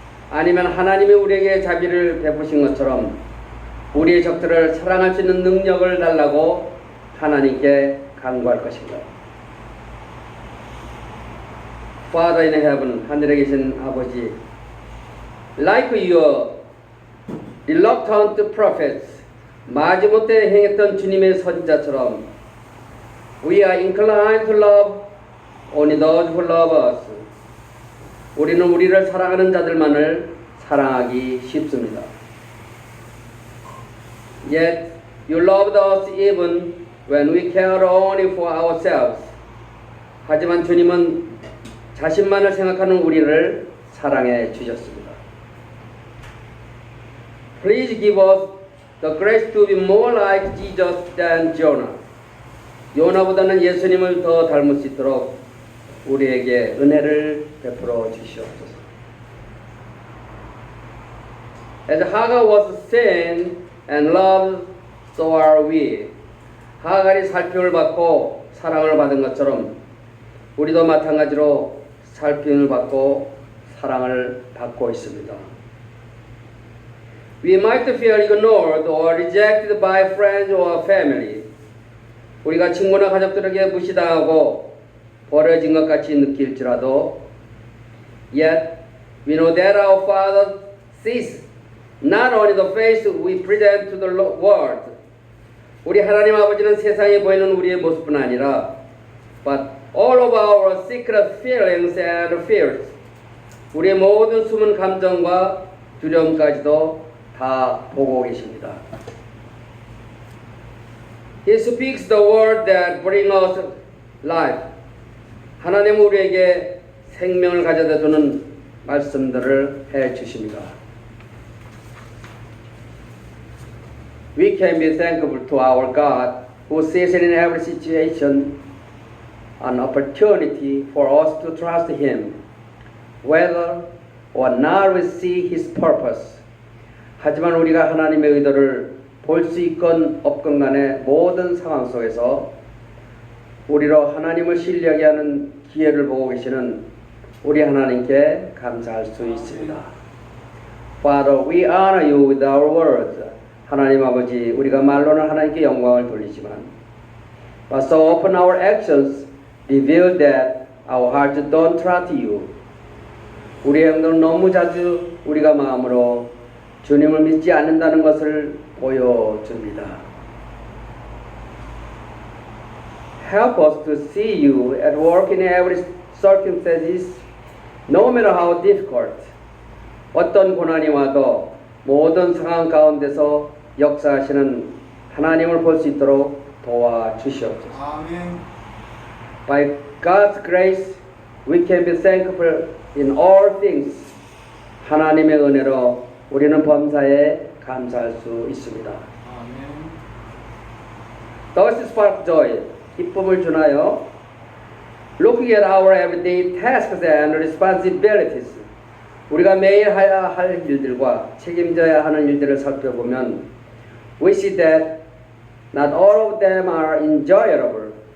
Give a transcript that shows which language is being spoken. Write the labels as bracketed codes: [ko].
[ko] 아니면 하나님이 우리에게 자비를 베푸신 것처럼 우리의 적들을 사랑할 수 있는 능력을 달라고 하나님께 간구할 것인가? [en] Father in heaven, [ko] 하늘에 계신 아버지, [en] like your reluctant prophets, [ko] 마지못해 행했던 주님의 선지자처럼 [en] we are inclined to love only those who love us. [ko] 우리는 우리를 사랑하는 자들만을 사랑하기 쉽습니다. [en] Yet you loved us even when we cared only for ourselves. [ko] 하지만 주님은 자신만을 생각하는 우리를 사랑해 주셨습니다. [en] Please give us the grace to be more like Jesus than Jonah. [ko] 요나보다는 예수님을 더 닮을 수 있도록 우리에게 은혜를 베풀어 주시옵소서. [en] As Hagar was seen and loved, so are we. [ko] 하갈이 살핌을 받고 사랑을 받은 것처럼 우리도 마찬가지로 살핌을 받고 사랑을 받고 있습니다. [en] We might feel ignored or rejected by friends or family. [ko] 우리가 친구나 가족들에게 무시당하고 버려진 것 같이 느낄지라도 [en] yet we know that our Father sees not only the face we present to the world. [ko] 우리 하나님 아버지는 세상에 보이는 우리의 모습뿐 아니라 [en] but all of our secret feelings and fears. [ko] 우리의 모든 숨은 감정과 두려움까지도 다 보고 계십니다. [en] He speaks the word that brings us life. [ko] 하나님은 우리에게 생명을 가져다 주는 말씀들을 해 주십니다. [en] We can be thankful to our God who sees in every situation an opportunity for us to trust Him, whether or not we see His purpose. [ko] 하지만 우리가 하나님의 의도를 볼 수 있건 없건 간에 모든 상황 속에서 우리로 하나님을 신뢰하게 하는 기회를 보고 계시는 우리 하나님께 감사할 수 있습니다. [en] Father, we honor you with our words. [ko] 하나님 아버지, 우리가 말로는 하나님께 영광을 돌리지만 [en] but so often our actions reveal that our hearts don't trust you. [ko] 우리의 행동은 너무 자주 우리가 마음으로 주님을 믿지 않는다는 것을 보여줍니다. [en] Help us to see you at work in every circumstances, no matter how difficult. [ko] 어떤 고난이 와도 모든 상황 가운데서 역사하시는 하나님을 볼 수 있도록 도와주시옵소서. 아멘. [en] By God's grace, we can be thankful in all things. [ko] 하나님의 은혜로 우리는 범사에 감사할 수 있습니다. 아멘. [en] Thus spark joy, [ko] 기쁨을 주나요? [en] Looking at our everyday tasks and responsibilities, [ko] 우리가 매일 해야 할 일들과 책임져야 하는 일들을 살펴보면 [en] we see that not all of them are enjoyable.